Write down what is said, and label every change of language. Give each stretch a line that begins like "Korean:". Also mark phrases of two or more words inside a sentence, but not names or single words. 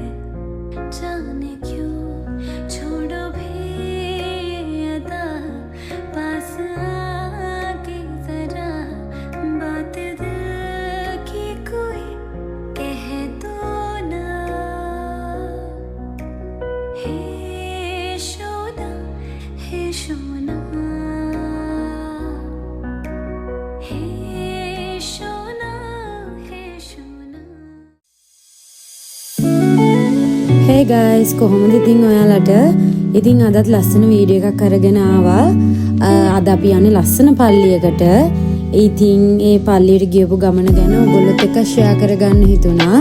Hindi: जाने क्यों छोड़ो भी अदा, पास आके जरा बात दिल की कोई कह दो ना। हे शोना, हे शोना, हे शोना, हे शोना।
English: Hey guys,
Sinhala: කොහොමද ඉතින් ඔයාලට? ඉතින් අදත් ලස්සන වීඩියෝ එකක් අරගෙන ආවා. අද අපි යන්නේ ලස්සන පල්ලියකට. ඉතින් ඒ පල්ලියට ගියපු ගමන ගැන ඔයගොල්ලොත් එක්ක ෂෙයා කරගන්න හිතුණා.